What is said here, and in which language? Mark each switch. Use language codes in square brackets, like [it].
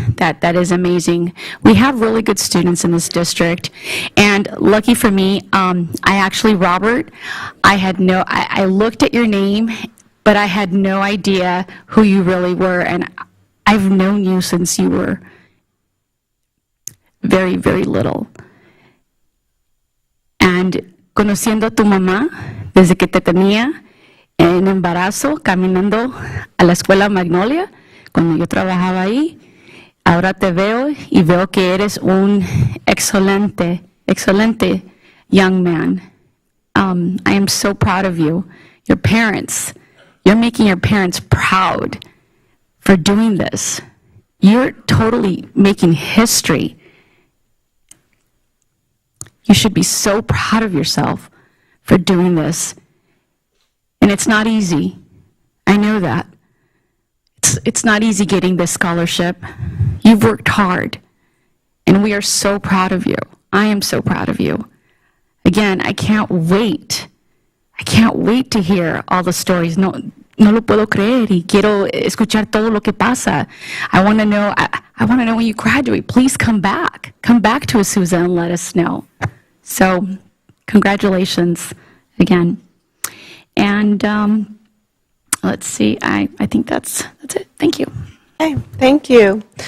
[en] That is amazing. We have really good students in this district, and lucky for me, Robert, I looked at your name, but I had no idea who you really were, and I've known you since you were very, very little. [es] And conociendo a tu mamá, desde que te tenía en embarazo, caminando a la escuela Magnolia, cuando yo trabajaba ahí, ahora te veo y veo que eres un excelente [en] young man. I am so proud of you. Your parents, you're making your parents proud for doing this. You're totally making history. You should be so proud of yourself for doing this. And it's not easy. I know that. It's not easy getting this scholarship. You've worked hard. And we are so proud of you. I am so proud of you. Again, I can't wait. I can't wait to hear all the stories. [es] No lo puedo creer y quiero escuchar todo lo que pasa. [en] I want to know. I want to know when you graduate. Please come back. Come back to Azusa and let us know. So, congratulations again. And let's see. I think that's it. Thank you. Okay, thank you.